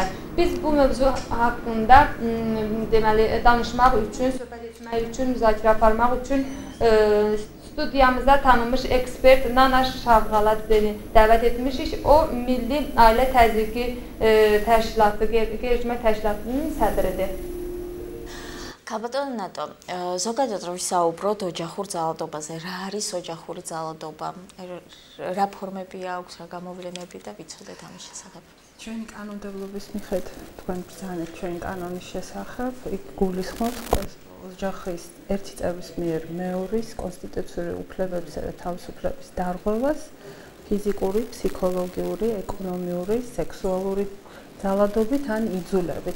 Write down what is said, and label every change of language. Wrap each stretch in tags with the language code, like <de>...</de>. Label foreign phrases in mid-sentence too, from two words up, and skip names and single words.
<az>Biz bu mövzu haqqında deməli, danışmaq üçün, söhbət etmək üçün, müzakirə aparmaq üçün studiyamıza tanınmış ekspert Nana Şavqaladəni dəvət etmişik. O, Milli Ailə Təzyiqi Təşkilatı, Qeyri-ictimai Təşkilatının sədridir.</az> <ka>ქალბატონი ნატო, ზოგადად რომ ვისაუბროთ ოჯახურ ძალადობაზე, რა არის ოჯახური ძალადობა? რა ფორმები აქვს, რა გამოვლენები და ვიცოდეთ ამის შესახებ? ჩვენი კანონმდებლობის მიხედვით, თქვენ ბრძანეთ ჩვენი კანონის შესახებ, იქ გულისხმობს ოჯახის ერთი წევრის მიერ მეორის კონსტიტუციური უფლებებისა და თავისუფლების დარღვევას, ფიზიკური, ფსიქოლოგიური, ეკონომიური, სექსუალური ძალადობით ან იძულებით.</ka>